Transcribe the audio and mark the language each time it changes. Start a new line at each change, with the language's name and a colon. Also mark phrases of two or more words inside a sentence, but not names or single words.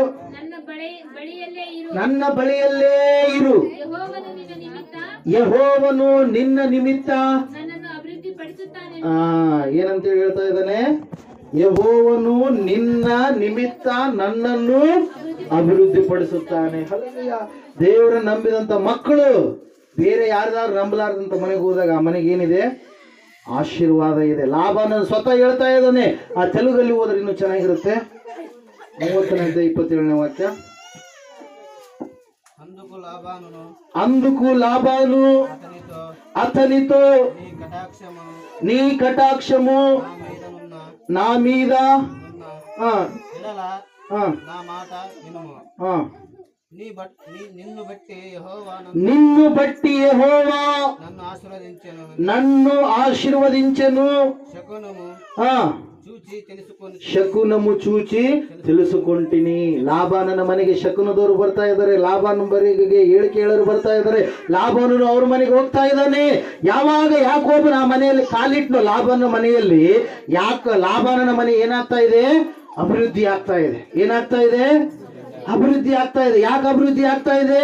Kannada: ನನ್ನ ಬಳಿಯಲ್ಲೇ ಇರು, ಯೆಹೋವನು ನಿನ್ನ ನಿಮಿತ್ತ ಏನಂತ ಹೇಳ್ತಾ ಇದ್ದಾನೆ, ಯೆಹೋವನು ನಿನ್ನ ನಿಮಿತ್ತ ನನ್ನನ್ನು ಅಭಿವೃದ್ಧಿ ಪಡಿಸುತ್ತಾನೆ. ಹಲ್ಲೆಲೂಯಾ. ದೇವರ ನಂಬಿದಂತ ಮಕ್ಕಳು ಬೇರೆ ಯಾರ್ದಾರು ನಂಬಲಾರ್ದಂತ ಮನೆಗೆ ಹೋದಾಗ ಆ ಮನೆಗೆ ಏನಿದೆ, ಆಶೀರ್ವಾದ ಇದೆ. ಲಾಭನ ಸ್ವತಃ ಹೇಳ್ತಾ ಇದ್ದಾನೆ. ಆ ತೆಲುಗಲ್ಲಿ ಹೋದ್ರೆ ಇನ್ನೂ ಚೆನ್ನಾಗಿರುತ್ತೆ. 30ನೇ 27ನೇ ವಾಕ್ಯ.
Telugu: అందుకు లాబాను అతనితో నీ కటాక్షము నా మీద నిన్ను బట్టి యెహోవా నన్ను ఆశీర్వదించెను. ಶಕುನము చూచి తెలుసుకుంటిನಿ.
Kannada: ಲಾಬಾನನ ಮನೆಗೆ ಶಕುನದವರು ಬರ್ತಾ ಇದ್ದಾರೆ. ಲಾಬಾನ ಬರಿಗೆ ಹೇಳಿಕೆ ಹೇಳರು ಬರ್ತಾ ಇದ್ದಾರೆ. ಲಾಬಾನನು ಅವ್ರ ಮನೆಗೆ ಹೋಗ್ತಾ ಇದ್ದಾನೆ. ಯಾವಾಗ ಯಾಕೋಬನ ಆ ಮನೆಯಲ್ಲಿ ಕಾಲಿಟ್ನು ಲಾಬಾನ ಮನೆಯಲ್ಲಿ, ಲಾಬಾನನ ಮನೆ ಏನಾಗ್ತಾ ಇದೆ, ಅಭಿವೃದ್ಧಿ ಆಗ್ತಾ ಇದೆ. ಏನಾಗ್ತಾ ಇದೆ, ಅಭಿವೃದ್ಧಿ ಆಗ್ತಾ ಇದೆ. ಯಾಕೆ ಅಭಿವೃದ್ಧಿ ಆಗ್ತಾ ಇದೆ?